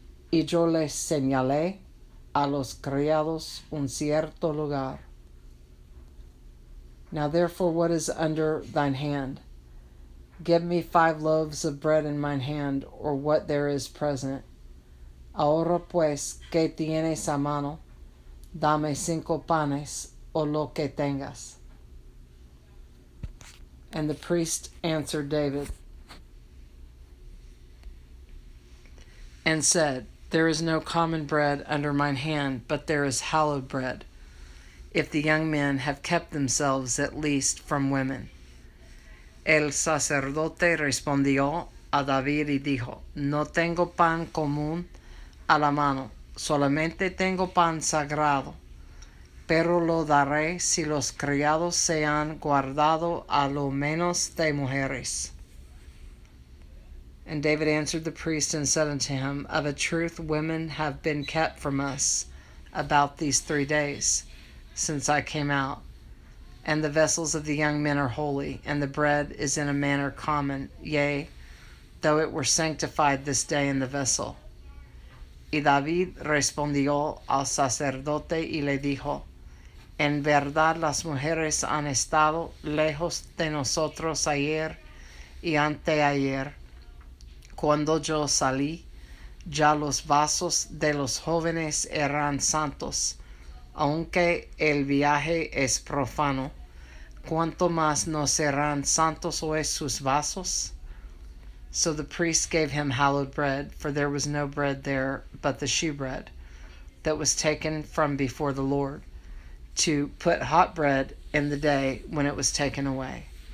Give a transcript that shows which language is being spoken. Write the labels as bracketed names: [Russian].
[Spanish] Y yo le señalé a los criados un cierto lugar. [English] Now therefore, what is under thine hand? Give me 5 loaves of bread in mine hand, or what there is present. [Spanish] Ahora pues, ¿qué tienes a mano? Dame 5 panes, o lo que tengas. [English] And the priest answered David, and said, There is no common bread under mine hand, but there is hallowed bread, if the young men have kept themselves at least from women. [Spanish] El sacerdote respondió a David y dijo, No tengo pan común a la mano, solamente tengo pan sagrado, pero lo daré si los criados se han guardado a lo menos de mujeres. [English] And David answered the priest and said unto him, Of a truth women have been kept from us about these 3 days, since I came out. And the vessels of the young men are holy, and the bread is in a manner common, yea, though it were sanctified this day in the vessel. [Spanish] Y David respondió al sacerdote y le dijo, En verdad las mujeres han estado lejos de nosotros ayer y anteayer. Cuando yo salí, ya los vasos de los jóvenes eran santos, aunque el viaje es profano. ¿Cuánto más no serán santos hoy sus vasos? [English] So the priest gave him hallowed bread, for there was no bread there but the shewbread, that was taken from before the Lord, to put hot bread in the day when it was taken away.